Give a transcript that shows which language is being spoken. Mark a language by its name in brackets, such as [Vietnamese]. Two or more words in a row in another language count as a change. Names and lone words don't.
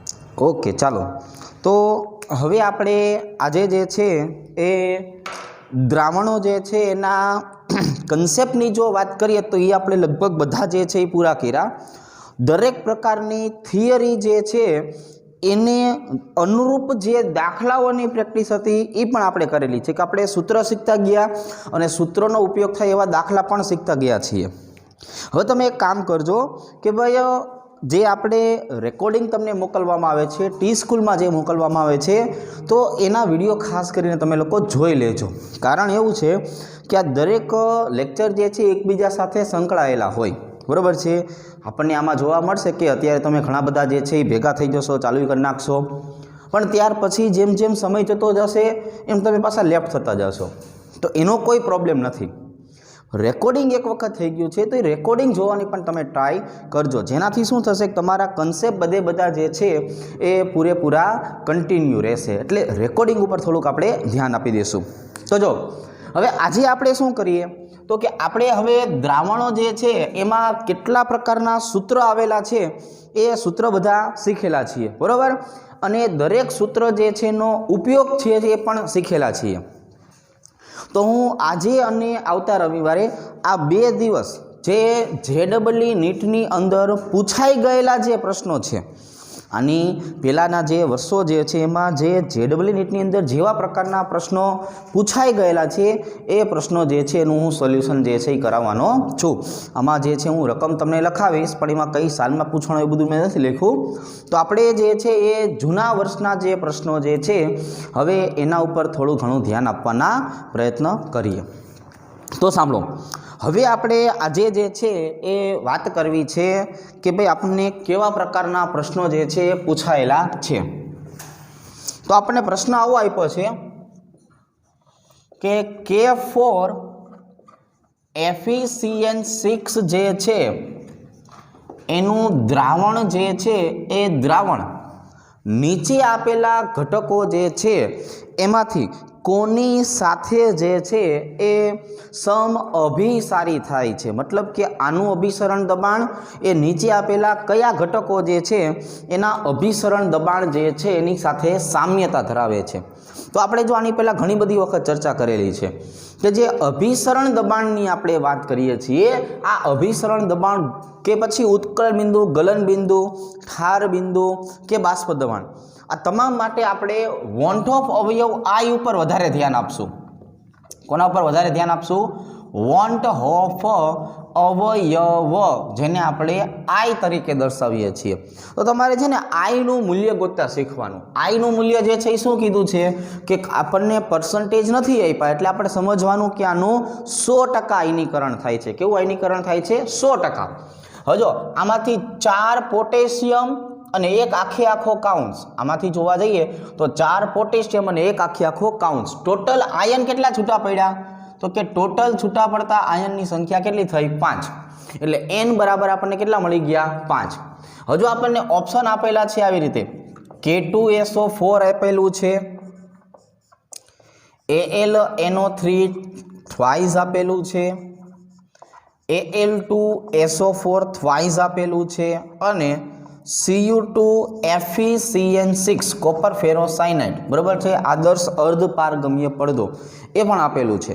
[Gujarati] ઓકે ચાલો તો હવે આપણે આજે જે છે એ દ્રાવણો જે છે એના કન્સેપ્ટની જો વાત કરીએ તો યે આપણે લગભગ બધા જે છે પૂરા કર્યા। દરેક પ્રકારની થિયરી જે છે એને અનુરૂપ જે દાખલાઓની પ્રેક્ટિસ હતી એ પણ આપણે કરેલી છે કે આપણે સૂત્ર શીખતા ગયા અને સૂત્રોનો ઉપયોગ થાય એવા દાખલા પણ શીખતા ગયા છીએ। હવે તમે એક કામ કરજો કે ભાઈ જે આપણે રેકૉર્ડિંગ તમને મોકલવામાં આવે છે ટી સ્કૂલ મેં જે મોકલવામાં આવે છે તો એના વિડિયો ખાસ કરીને તમે લોકો જોઈ લેજો। કારણ એવું છે કે આ દરેક લેક્ચર જે છે એકબીજા સાથે સંકળાયેલા હોય બરાબર છે। આપણને આમાં જોવા મળશે કે અત્યારે તમે ઘણા બધા જે છે ભેગા થઈ જશો ચાલૂ કરી નાખશો પણ ત્યાર પછી જેમ જેમ સમય જતો જશે એમ તમે પાછા લેફ્ટ થતા જશો તો એનો કોઈ પ્રૉબ્લમ નથી। રેકૉર્ડિંગ એક વખત થઈ ગયું છે તો એ રેકૉર્ડિંગ જોવાની પણ તમે ટ્રાય કરજો જેનાથી શું થશે કે તમારા કન્સેપ્ટ બધે બધા જે છે એ પૂરેપૂરા કન્ટિન્યૂ રહેશે એટલે રેકૉર્ડિંગ ઉપર થોડુંક આપણે ધ્યાન આપી દેશું। તો જો હવે આજે આપણે શું કરીએ તો કે આપણે હવે દ્રાવણો જે છે એમાં કેટલા પ્રકારના સૂત્ર આવેલા છે એ સૂત્ર બધા શીખેલા છીએ બરોબર અને દરેક સૂત્ર જે છે એનો ઉપયોગ છે એ પણ શીખેલા છીએ। તો હું આજે અને આવતા રવિવારે આ 2 દિવસ જે JEE નીટની અંદર પૂછાઈ ગયેલા જે પ્રશ્નો છે આની પહેલાના જે વર્ષો જે છે એમાં જે JEE નીટની અંદર જેવા પ્રકારના પ્રશ્નો પૂછાઈ ગયેલા છે એ પ્રશ્નો જે છે એનું હું સોલ્યૂશન જે છે કરાવવાનો છું। આમાં જે છે હું રકમ તમને લખાવીશ પણ એમાં કઈ સાલમાં પૂછવાનું એ બધું મેં નથી લખ્યું। તો આપણે જે છે એ જૂના વર્ષના જે પ્રશ્નો જે છે હવે એના ઉપર થોડું ઘણું ધ્યાન આપવાના પ્રયત્ન કરીએ। તો સાંભળો હવે આપણે આજે જે છે એ વાત કરવી છે કે ભાઈ આપને કેવા પ્રકારના પ્રશ્નો જે છે પૂછાયેલા છે। તો આપને પ્રશ્ન આવો આપ્યો છે કે K4 FeCN6 જે છે એનું દ્રાવણ જે છે એ દ્રાવણ નીચે આપેલા ઘટકો જે છે એમાંથી કોની સાથે જે છે એ સમ અભિસારી થાય છે। મતલબ કે આનું અભિસરણ દબાણ એ નીચે આપેલા કયા ઘટકો જે છે એના અભિસરણ દબાણ જે છે એની સાથે સામ્યતા ધરાવે છે। તો આપણે જો આની પહેલા ઘણી બધી વખત ચર્ચા કરેલી છે કે જે અભિસરણ દબાણની આપણે વાત કરીએ છીએ આ અભિસરણ દબાણ કે પછી ઉત્કલ બિંદુ ગલન બિંદુ ઠાર બિંદુ કે બાષ્પ દબાણ આ તમામ માટે આપણે વૉન્ટ ઑફ અવયવ આઈ ઉપર વધારે ધ્યાન આપશું। કોના ઉપર વધારે ધ્યાન આપશું? વૉન્ટ ઑફ અવયવ જેને આપણે આઈ તરીકે દર્શાવીએ છીએ। તો તમારે છે ને આઈ નું મૂલ્ય ગોતતા શીખવાનું। આઈ નું મૂલ્ય જે છે શું કીધું છે કે આપણને પર્સેંટેજ નથી આપ્યા એટલે આપણે સમજવાનું કે આનું 100% આયનીકરણ થાય છે। કેવું આયનીકરણ થાય છે? 100%। હજો આમાંથી 4 પોટેશિયમ અને એક આખે આખો કાઉન્સ આમાંથી જોવા જઈએ તો 4 પોટેશિયમ અને એક આખે આખો કાઉન્સ ટોટલ આયન કેટલા છૂટા પડ્યા તો કે ટોટલ છૂટા પડતા આયનની સંખ્યા કેટલી થઈ 5 એટલે n બરાબર આપણને કેટલા મળી ગયા 5। હજુ આપણને ઓપ્શન આપેલા છે આવી રીતે K2SO4 આપેલું છે AlNO3 ટ્વાઇસ આપેલું છે Al2SO4 ટ્વાઇસ આપેલું છે અને Cu2 FeCN6 કોપર ફેરોસાયનાઇડ બરાબર છે આદર્શ અર્ધપારગમ્ય પડદો એ પણ આપેલું છે।